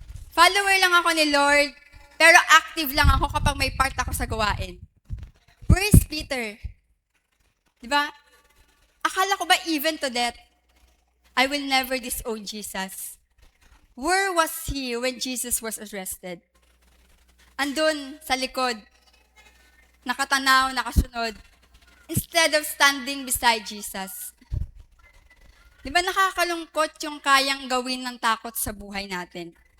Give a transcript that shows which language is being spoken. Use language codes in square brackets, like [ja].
[tl] Follower lang ako ni Lord, pero active lang ako kapag may part ako sa gawain. [en] Where is Peter? [tl] Diba? Akala ko ba [en] even to death, I will never disown Jesus. Where was he when Jesus was arrested? [tl] Andun sa likod, nakatanaw, nakasunod, [en] instead of standing beside Jesus. [tl] Di ba nakakalungkot yung kayang gawin ng takot sa buhay natin?